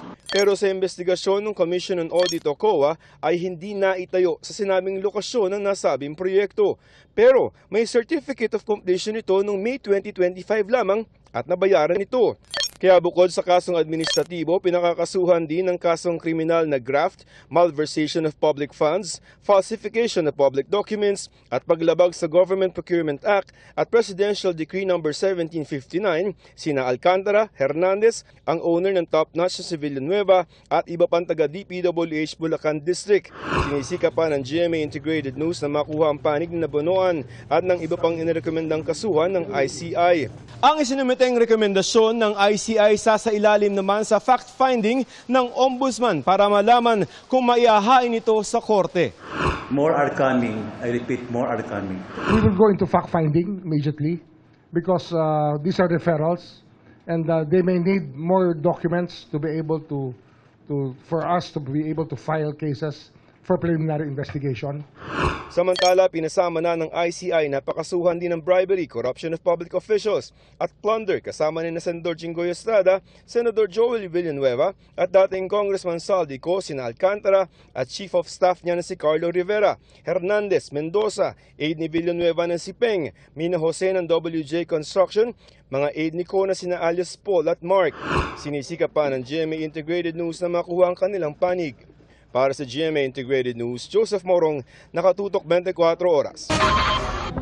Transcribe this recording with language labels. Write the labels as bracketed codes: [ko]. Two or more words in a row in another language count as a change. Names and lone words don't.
[tl] Pero sa investigasyon ng [en] Commission on Audit [tl] o COA ay hindi naitayo sa sinabing lokasyon ng nasabing proyekto. Pero may [en] Certificate of Completion [tl] ito noong May 2025 lamang at nabayaran ito. Kaya bukod sa kasong administratibo, pinakakasuhan din ng kasong kriminal na graft, [en] malversation of public funds, falsification of public documents, [tl] at paglabag sa Government Procurement Act at Presidential Decree No. 1759, sina Alcantara, Hernandez, ang owner ng Top Notch sa Villanueva, at iba pang taga DPWH Bulacan District. Sinisika pa ng GMA Integrated News na makuha ang panig na Bonoan at ng iba pang inirekomendang kasuhan ng ICI. Ang isinumiteng rekomendasyon ng ICI sasailalim naman sa fact-finding ng Ombudsman para malaman kung maihahain ito sa korte. [en] More are coming. I repeat, more are coming. We will go into fact-finding immediately because these are referrals and they may need more documents to be able for us to be able to file cases for preliminary investigation. [tl] Samantala, pinasama na ng ICI na pakasuhan din ng bribery, [en] corruption of public officials [tl] at plunder kasama ni na Senador Jinggoy Estrada, Senador Joel Villanueva at dating Congressman Saldico, sina Alcantara at [en] Chief of Staff [tl] niya na si Carlo Rivera, Hernandez, Mendoza, aide ni Villanueva na si Peng, Mina Jose ng WJ Construction, mga aide ni Ko na sina alias Paul at Mark. Sinisika pa ng GMA Integrated News na makuha ang kanilang panig. Para sa GMA Integrated News, Joseph Morong, nakatutok 24 oras.